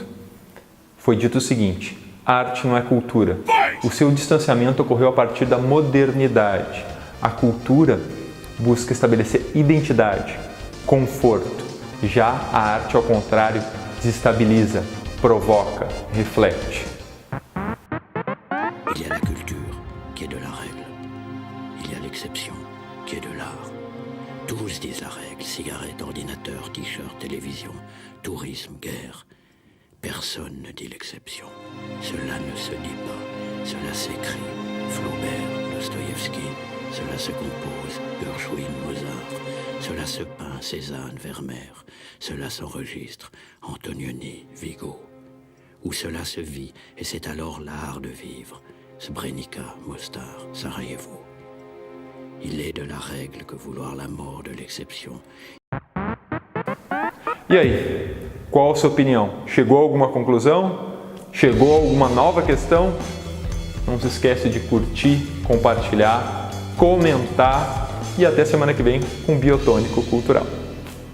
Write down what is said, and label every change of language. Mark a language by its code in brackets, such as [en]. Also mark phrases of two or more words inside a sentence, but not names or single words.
[pt] Foi dito o seguinte: a arte não é cultura. O seu distanciamento ocorreu a partir da modernidade. A cultura busca estabelecer identidade, conforto. Já a arte, ao contrário, desestabiliza, provoca, reflete. [fr] Il y a la culture, qui est de la règle. Il y a l'exception, qui est de l'art. Tous disent la règle, cigarette, ordinateur, t-shirt, télévision, tourisme, guerre. Personne ne dit l'exception. Cela ne se dit pas, cela s'écrit. Flaubert, Dostoïevski, cela se compose. Gershwin, Mozart, cela se peint. Cézanne, Vermeer, cela s'enregistre. Antonioni, Vigo. Où cela se vit, et c'est alors l'art de vivre. Srebrenica, Mostar, Sarajevo. Il est de la règle que vouloir la mort de l'exception. [pt] E aí, qual a sua opinião? Chegou a alguma conclusão? Chegou a alguma nova questão? Não se esquece de curtir, compartilhar, comentar e até semana que vem com Biotônico Cultural.